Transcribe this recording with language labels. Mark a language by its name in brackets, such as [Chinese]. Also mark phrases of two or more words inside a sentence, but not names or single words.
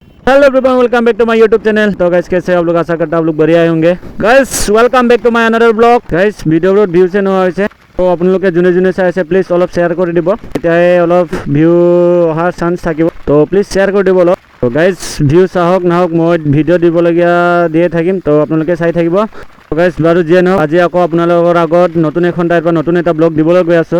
[English] hello everyone welcome back to my YouTube channel. [Hindi] तो गाइस कैसे आप लोग, आशा करता आप लोग बढ़िया होंगे। [English] guys welcome back to my another blog. [Assamese] गाइस ভিডিওটো ভিউ से নোৱা হৈছে, তো আপোনালোকে যোনে যোনে চাই আছে প্লিজ অলপ শ্বেয়াৰ কৰি দিব, তেতিয়াহে অলপ ভিউ অহাৰ চান্স থাকিব। তো প্লিজ শ্বেয়াৰ কৰি দিব অলপ। তো গাইস ভিউ চাহক নাহক মই ভিডিও দিবলগীয়া দিয়ে থাকিম, তো আপোনালোকে চাই থাকিব। তো গাইস বাৰু যিয়ে নহওক, আজি আকৌ আপোনালোকৰ আগত নতুন এখন ঠাইৰ পৰা নতুন এটা ব্লগ দিবলৈ গৈ আছোঁ।